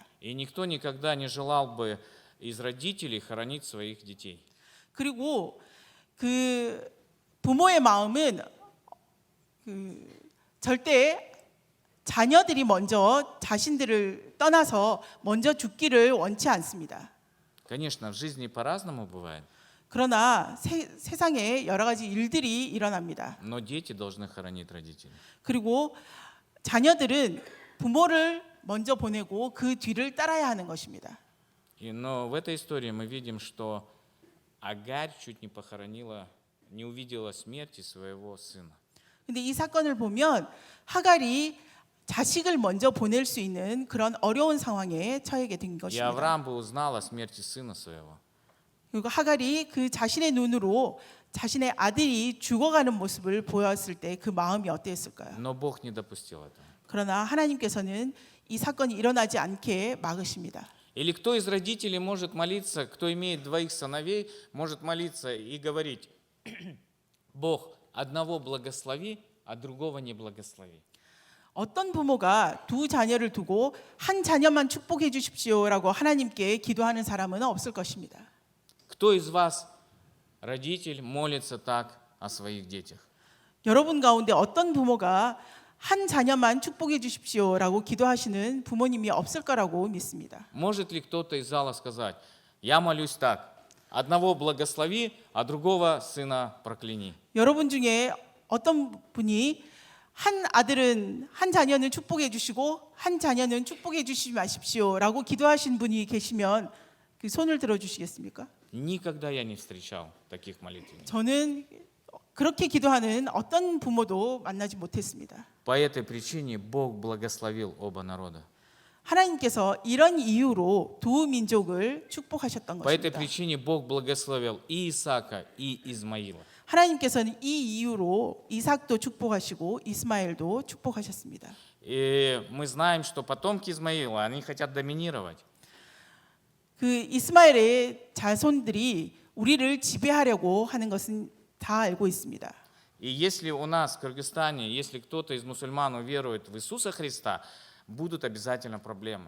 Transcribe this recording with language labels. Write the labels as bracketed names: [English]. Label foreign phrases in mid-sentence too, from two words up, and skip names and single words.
[Russian] И никто никогда не желал бы из родителей хоронить своих детей. [Korean] 그리고 그 부모의 마음은 절대 자녀들이 먼저 자신들을 떠나서 먼저 죽기를 원치 않습니다. [Russian] Конечно, в жизни по-разному бывает, [Korean] 그러나 세상에 여러 가지 일들이 일어납니다. [Russian] но дети должны хоронить родителей. [Korean] 그리고 자녀들은 부모를 먼저 보내고 그 뒤를 따라야 하는 것입니다. [Russian] Но в этой истории мы видим, что Агарь чуть не похоронила, не увидела смерти своего сына. [Korean] 근데 이 사건을 보면 하갈이 자식을 먼저 보낼 수 있는 그런 어려운 상황에 처하게 된 [Russian] И [Korean] 것입니다. [Russian] Авраам бы узнал о смерти сына своего. [Korean] 그리고 하갈이 그 자신의 눈으로 자신의 아들이 죽어가는 모습을 보였을 때 그 마음이 어땠을까요? [Russian] Но Бог не допустил этого. [Korean] 그러나 하나님께서는 이 사건이 일어나지 않게 막으십니다. [Russian] Или кто из родителей может молиться, кто имеет двоих сыновей, может молиться и говорить: Бог, одного благослови, а другого не благослови. [Korean] 어떤 부모가 두 자녀를 두고 한 자녀만 축복해 주십시오라고 하나님께 기도하는 사람은 없을 것입니다. [Russian] Кто из вас, родитель, молится так о своих детях? [Korean] 여러분 가운데 어떤 부모가 한 자녀만 축복해 주십시오라고 기도하시는 부모님이 없을 거라고 믿습니다. [Russian] Может ли кто-то из зала сказать: я молюсь так, одного благослови, а другого сына прокляни? [Korean] 여러분 중에 어떤 분이 한 자녀는 축복해 주시고 한 자녀는 축복해 주시지 마십시오라고 기도하신 분이 계시면 그 손을 들어 주시겠습니까? [Russian] Никогда я не встречал таких молитвенников. [Korean] 저는 그렇게 기도하는 어떤 부모도 만나지 못했습니다. [Russian] По этой причине Бог благословил оба народа. [Korean] 하나님께서 이런 이유로 두 민족을 축복하셨던 [Russian] По этой [Korean] 것입니다. [Russian] причине Бог благословил и Исаака, и Измаила. [Korean] 하나님께서는 이 이유로 이삭도 축복하시고 이스마엘도 축복하셨습니다. [Russian] И мы знаем, что потомки Измаила, они хотят доминировать. [Korean] 그 이스마엘의 자손들이 우리를 지배하려고 하는 것은 다 알고 있습니다. [Russian] И если у нас в Кыргызстане, если кто-то из мусульман уверует в Иисуса Христа, будут обязательно проблемы.